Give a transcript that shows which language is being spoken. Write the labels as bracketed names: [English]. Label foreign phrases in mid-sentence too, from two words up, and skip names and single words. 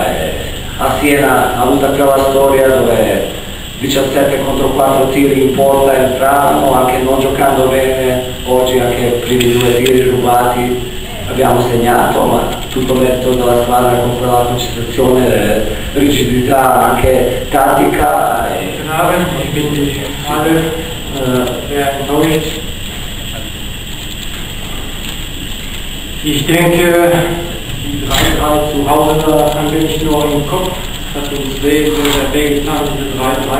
[Italian] A Siena ha avuto già la storia dove 17 contro 4 tiri in porta entravano, anche non giocando bene. Oggi anche i primi 2 tiri rubati abbiamo segnato, ma tutto merito della squadra con quella concentrazione, rigidità anche tattica. [German] Guten Abend, ich bin die alle sehr enttäuscht. Ich denke, die 3-3 zu Hause, da haben wir nicht nur im Kopf, hat uns wehgetan, diese 3-3.